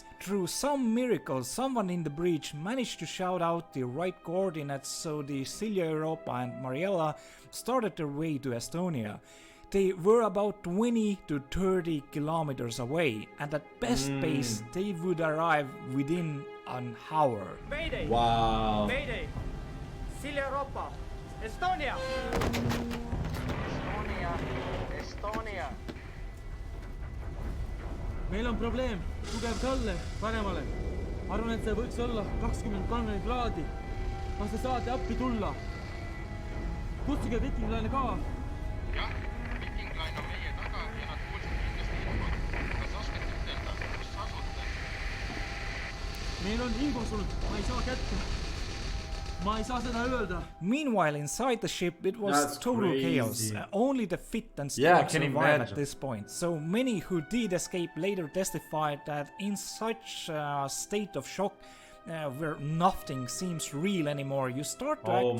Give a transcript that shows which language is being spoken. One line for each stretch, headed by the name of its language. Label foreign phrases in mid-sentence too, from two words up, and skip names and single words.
English: Through some miracle, someone in the breach managed to shout out the right coordinates, so the Silja Europa and Mariella started their way to Estonia. They were about 20 to 30 kilometers away, and at best pace they would arrive within an hour. Mayday! Wow. Mayday! Silja Europa! Estonia! Estonia!
Estonian: meil on probleem, tugev talle, paremale. Arvan, et see võiks olla 23 kraadi. Kas te saate appi tulla? Kutsuge Viking Line'i ka. jah, Viking Line on meie taga ja nad kuulsid kindlasti infot. Kas oskate ütelda, kus asute? Meil on info sul, ma ei saa kätte. Ma ei saa seda öelda.
English: Meanwhile, inside the ship, it was That's total crazy. chaos. Only the fit and Yeah, I strong can survived imagine. at this point. So many who did escape later testified that in such a state of shock, where nothing seems real anymore, you start to Oh